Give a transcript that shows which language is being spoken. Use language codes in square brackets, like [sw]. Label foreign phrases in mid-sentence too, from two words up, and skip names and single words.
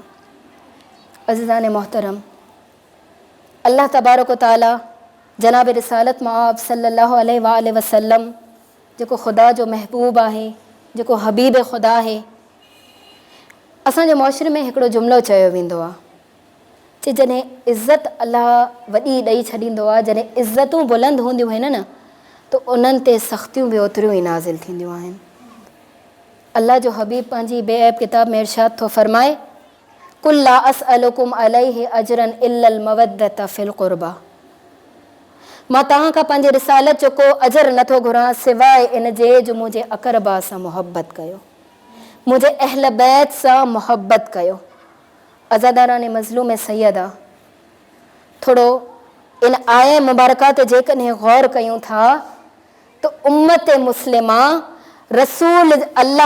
[sd] अज़ीज़ान मोहतरम, [ar] الله تبارك تعالى [sd] जनाब रिसालत मां आप [ar] صلى الله عليه وسلم [sd] जेको ख़ुदा जो महबूब आहे, जेको हबीब ख़ुदा आहे, असांजे मुआशरे में हिकिड़ो जुमिलो चयो वेंदो आहे कि जॾहिं इज़त अलाह वॾी ॾेई छॾींदो आहे, जॾहिं इज़तूं बुलंद हूंदियूं आहिनि न त उन्हनि ते सख़्तियूं बि ओतिरियूं ई नाज़िल थींदियूं आहिनि। अल्लाह जो हबीब पंहिंजी बेऐब किताब में इरशाद थो फरमाए, [ar] قل لا أسألكم عليه أجرا إلا المودة في القربى. [sd] मां तव्हां खां पंहिंजे रिसालत जो को अजर नथो घुरां सवाइ इन जे जो मुंहिंजे अक़रबा सां मुहबत कयो, मुंहिंजे अहल बैत सां मुहबत कयो। अज़ादाराने मज़लूम सैयद आहे, थोरो इन आए मुबारका ते जेकॾहिं गौर कयूं था त उम्मत मुस्लिमा रसूल अल्लाह